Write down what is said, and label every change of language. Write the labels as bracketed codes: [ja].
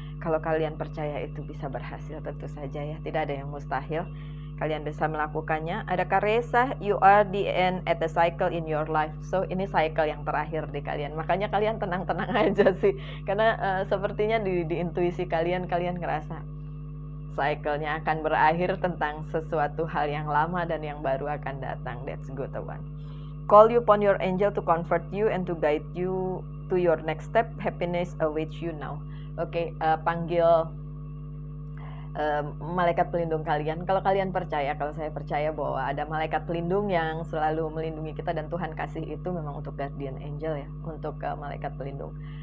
[id] Kalau kalian percaya itu bisa berhasil, tentu saja ya, tidak ada yang mustahil. Kalian bisa melakukannya. Ada [en] Karesa, you are the end at the cycle in your life. [id] So ini cycle yang terakhir di kalian. Makanya kalian tenang-tenang aja sih. Karena sepertinya di intuisi kalian ngerasa cycle-nya akan berakhir tentang sesuatu hal yang lama dan yang baru akan datang. [en] That's good one. Call upon your angel to comfort you and to guide you to your next step. Happiness awaits you now. [id] Oke, panggil malaikat pelindung kalian. Kalau kalian percaya, kalau saya percaya bahwa ada malaikat pelindung yang selalu melindungi kita, dan Tuhan kasih itu memang untuk guardian angel ya, untuk malaikat pelindung.